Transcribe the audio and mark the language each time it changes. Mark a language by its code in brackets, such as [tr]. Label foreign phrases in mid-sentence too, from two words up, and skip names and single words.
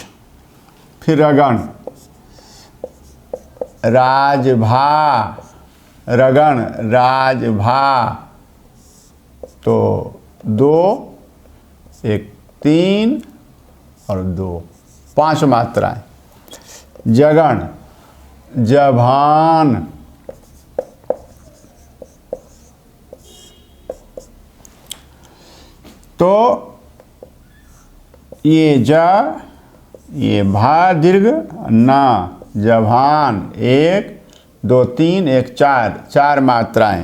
[hi] फिर रगण, राजभा, रगण राजभा, तो 2 1 3 और 2 5 मात्राएं। जगण, जभान, तो ये ज, ये भा दीर्घ ना, जभान 1 2 3 1 4 4 मात्राएं।